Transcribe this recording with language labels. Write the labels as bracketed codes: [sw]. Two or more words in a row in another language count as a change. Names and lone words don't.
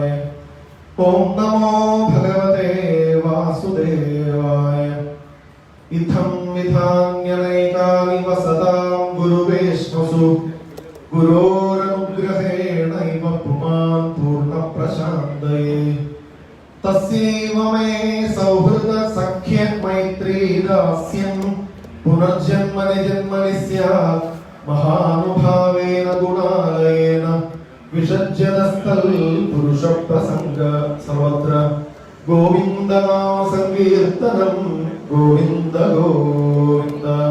[sa] ഓം നമോ ഭഗവതേ വാസുദേവായ. ഇത്തം വിധാന്യനൈകാനി വസതാം ഗുരുവേശ്മസു ഗുരോരനുഗ്രഹേണൈവ പുമാൻ പൂർണ്ണപ്രശാന്തയേ. तस्यैव मे सौहृद सख्य मैत्री दास्यं पुनर्जन्मनि जन्मनि स्यात् महानुभावेन गुणालयेन विसज्जतस्तल पुरुष प्रसंग सर्वत्र गोविंद नाम संकीर्तनं गोविंद गोविंद।